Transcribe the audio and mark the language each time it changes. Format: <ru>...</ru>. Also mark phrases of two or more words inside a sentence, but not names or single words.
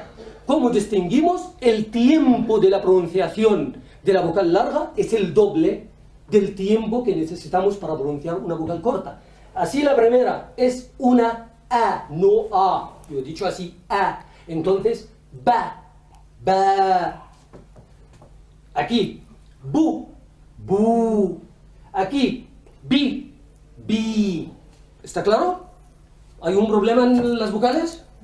<es>¿Cómo distinguimos? El tiempo de la pronunciación de la vocal larga es el doble del tiempo que necesitamos para pronunciar una vocal corta. Así la primera es una A, no A. Yo he dicho así, A. Entonces,</es> <ar>ba, ba. Aquí, bu, bu. Aquí, bi, bi.</ar> <es>¿Está claro? ¿Hay un problema en las vocales?</es>